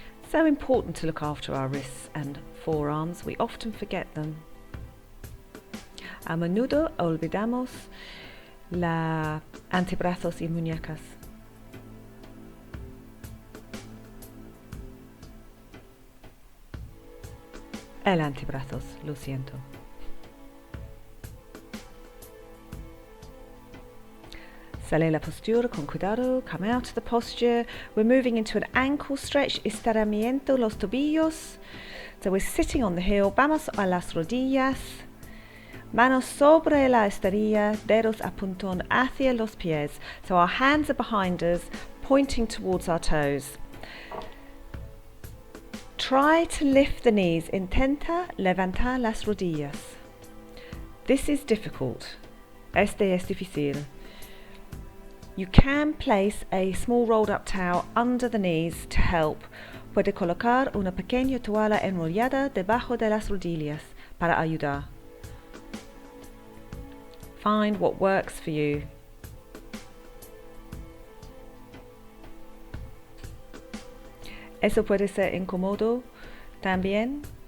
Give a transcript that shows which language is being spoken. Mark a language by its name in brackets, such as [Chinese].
[English] So important to look after our wrists and forearms. We often forget them. [Spanish] A menudo olvidamos los antebrazos y muñecas. El antebrazos, lo siento. Sale la postura con cuidado, [English] come out of the posture. We're moving into an ankle stretch, [Spanish] estiramiento los tobillos. [English] So we're sitting on the heel, [Spanish] vamos a las rodillas. Manos sobre la esterilla, dedos apuntan hacia los pies. [English] So our hands are behind us, pointing towards our toes. Try to lift the knees, [Spanish] intenta levantar las rodillas. [English] This is difficult. [Spanish] Este es difícil. [English] You can place a small rolled up towel under the knees to help. [Spanish] Puede colocar una pequeña toalla enrollada debajo de las rodillas para ayudar. [English] Find what works for you. [Spanish] Eso puede ser incómodo también.